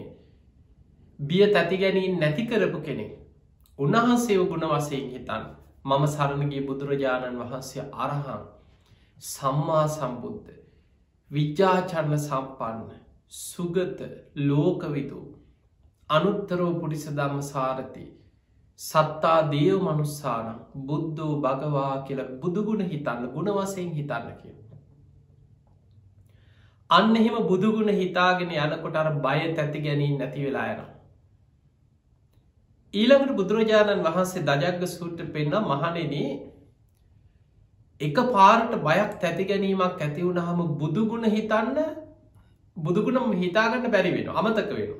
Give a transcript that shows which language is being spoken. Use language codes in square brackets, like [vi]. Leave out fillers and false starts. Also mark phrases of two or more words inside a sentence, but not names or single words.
[si] බිය තැති ගැනීම නැති කරපු කෙනෙක්. උන්වහන්සේව ගුණ වශයෙන් හිතන්න. මම සරණගේ බුදුරජාණන් වහන්සේ [pi] අරහං සම්මා සම්බුද්ධ විජ්ජාචරණ සම්පන්න සුගත ලෝකවිදු අනුත්තරෝ පුරිස ධම්ම සාරති සත්තා දේව මනුස්සාන බුද්ධෝ භගවා [si] කියලා බුදුගුණ හිතන්න ගුණ වශයෙන් හිතන්න කිය. අන්න එහෙම බුදුගුණ හිතාගෙන යනකොට අර බය තැති ගැනීම නැති වෙලා යනවා. ඊළඟට බුදුරජාණන් වහන්සේ දජග්ග සූත්‍රය පෙන්වන මහණෙනි එක පාරට බයක් තැති ගැනීමක් ඇති වුණාම බුදුගුණ හිතන්න බුදුගුණ හිතාගන්න බැරි වෙනවා අමතක වෙනවා.